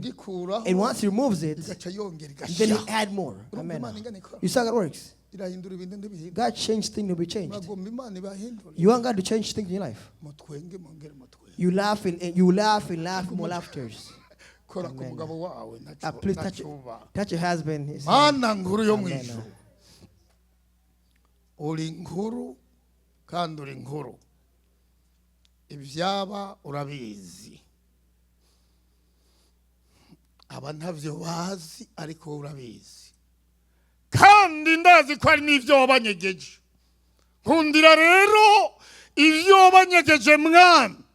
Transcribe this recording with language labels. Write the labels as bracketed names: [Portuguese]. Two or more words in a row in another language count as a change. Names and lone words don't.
[English] And once he removes it, then he add more. Amen. You see how it works? God changed things to be changed. You want God to change things in your life. You laugh and laugh more laughters. Please touch your husband. Amen. [Rundi] Uri nkuru kandi uri nkuru ibyaba urabizi aba ntavyo bazi ariko urabizi kandi ndazi ko ari n'ivyo wabanyegeje nkundira rero ivyo wabanyegeje mwana